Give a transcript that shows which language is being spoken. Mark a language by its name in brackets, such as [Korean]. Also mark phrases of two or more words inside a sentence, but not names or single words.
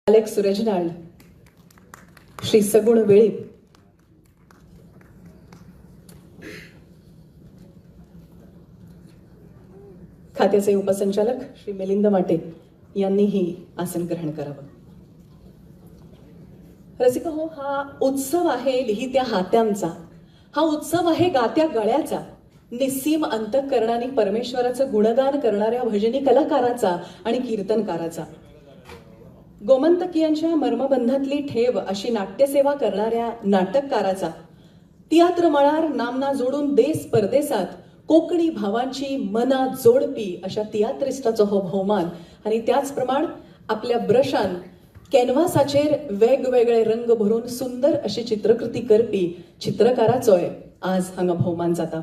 [Marathi] अलेक्स रेजिनाल्ड, श्री सगुण वेळीप, खात्याचे उपसंचालक श्री मिलिंद माटे यांनीही आसन ग्रहण करावं. रसिक हो, हा उत्सव आहे लिहित्या हात्यांचा, हा उत्सव आहे गात्या गळ्याचा, निस्सीम अंतःकरणाने परमेश्वराचं गुणगान करणाऱ्या भजनी कलाकाराचा आणि कीर्तनकाराचा, गोमंतकीयांच्या मर्मबंधातली ठेव अशी नाट्यसेवा करणाऱ्या नाटककाराचा, [Konkani] तियात्र मळार नामना जोडून देश परदेसात कोकणी भावांची मना जोडपी अशा तियात्रिस्टाचो हो भोवमान [Marathi] आणि त्याचप्रमाण आपल्या ब्रशान कॅनव्हासाचेर वेगवेगळे रंग भरून सुंदर अशी चित्रकृती करपी [Konkani] चित्रकाराचोय आज हांगा भोवमान जाता.